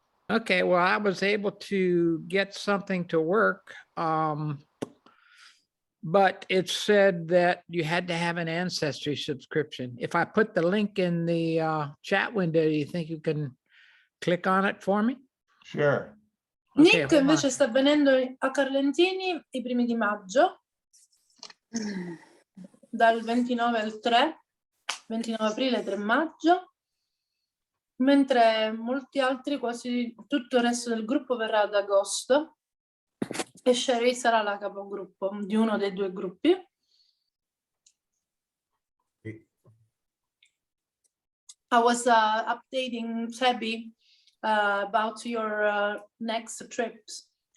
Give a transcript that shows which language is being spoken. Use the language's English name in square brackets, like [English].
[English] Okay, well, I was able to get something to work. But it said that you had to have an ancestry subscription. If I put the link in the chat window, do you think you can click on it for me? Sure. Okay, Nick hold on. [Italian] invece sta venendo a Carlentini i primi di maggio, dal 29 al 3, 29 aprile, 3 maggio, mentre molti altri, quasi tutto il resto del gruppo verrà ad agosto e Sherry sarà la capogruppo di uno dei due gruppi. [English] I was updating Tabby about your next trips.